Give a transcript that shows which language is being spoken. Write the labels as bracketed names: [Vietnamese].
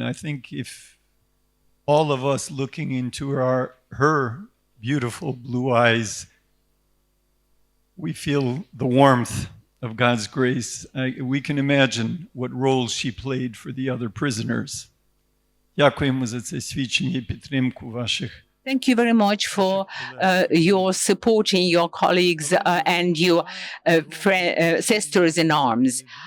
[English] I think if all of us looking into her beautiful blue eyes, we feel the warmth of God's grace. We can imagine what role she played for the other prisoners. [Ukrainian] Дякуємо за це свідчення і підтримку ваших. [English] Thank you very much for your supporting your colleagues and your sisters in arms.